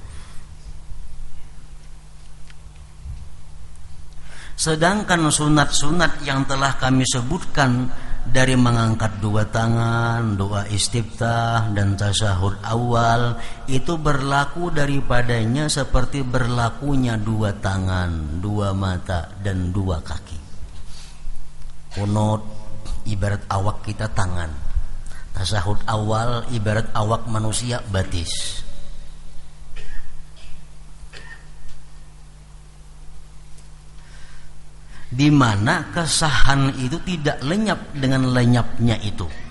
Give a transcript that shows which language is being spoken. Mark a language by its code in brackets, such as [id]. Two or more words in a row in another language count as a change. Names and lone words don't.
[id] Sedangkan sunat-sunat yang telah kami sebutkan dari mengangkat dua tangan, doa istiftah, dan tasyahud awal, itu berlaku daripadanya seperti berlakunya dua tangan, dua mata, dan dua kaki. [bjn] Qunut ibarat awak kita tangan, tasyahud awal ibarat awak manusia batis. [id] Di mana kesahan itu tidak lenyap dengan lenyapnya itu.